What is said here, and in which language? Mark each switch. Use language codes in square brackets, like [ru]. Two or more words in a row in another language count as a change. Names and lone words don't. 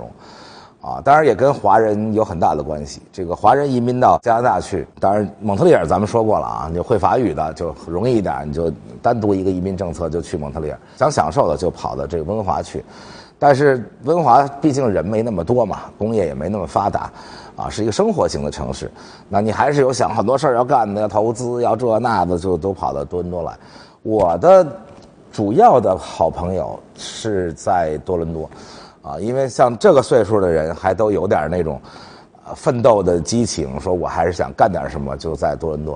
[zh] 當然也跟華人有很大的關係。這個華人移民到加拿大去，當然蒙特利爾咱們說過了啊，你會法語的就容易一點，你就單獨一個移民政策就去蒙特利爾，想享受的就跑到這個溫華去。但是溫華畢竟人沒那麼多嘛，工業也沒那麼發達啊，是一個生活型的城市。那你還是有想很多事兒要幹的，要投資要這那的，就都跑到多倫多來。我的主要的好朋友是在多倫多。因為像這個歲數的人還都有點那種奮鬥的激情，說我還是想幹點什麼，就在多倫多。